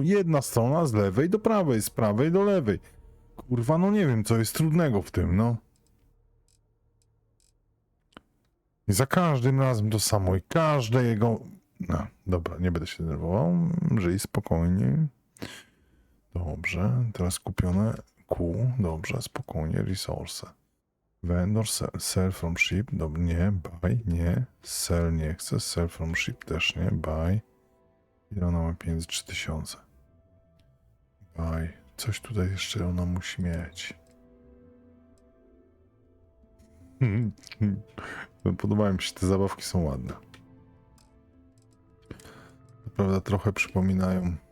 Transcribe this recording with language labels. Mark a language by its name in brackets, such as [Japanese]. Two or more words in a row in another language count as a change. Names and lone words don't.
[Polish] Jedna strona z lewej do prawej, z prawej do lewej. Kurwa, no nie wiem, co jest trudnego w tym, no. I za każdym razem to samo i każde jego... No, dobra, nie będę się denerwował. Żyj spokojnie. Dobrze, teraz kupione Q. Dobrze, spokojnie, [English] resource. Vendor, sell from ship. [Polish] Dobra, nie, buy, nie. Sell nie chcę, [English] sell from ship [Polish] też nie, buy. Ile ona ma pieniędzy? 3000. Buy. Coś tutaj jeszcze ona musi mieć. Podobają mi się, te zabawki są ładne. To prawda, trochę przypominają.